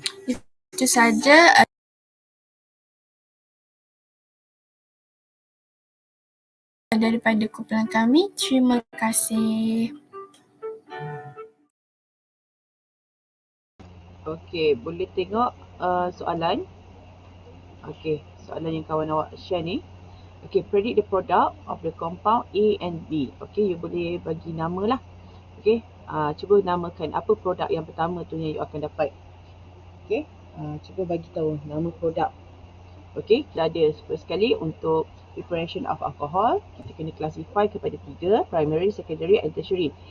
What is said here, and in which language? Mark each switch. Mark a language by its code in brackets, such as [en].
[ms] Itu sahaja daripada kumpulan kami. Terima kasih. Okey, boleh tengok soalan. Okey, soalan yang kawan awak share ni. [en] Okey, predict the product of the compound A and B. [ms] Okey, you boleh bagi nama lah. Okey, cuba namakan apa produk yang pertama tu yang you akan dapat. Okey, cuba bagi tahu nama produk. Okey, kita ada first sekali untuk [en] preparation of alcohol, [ms] kita kena classify kepada 3, [en] primary, secondary and tertiary.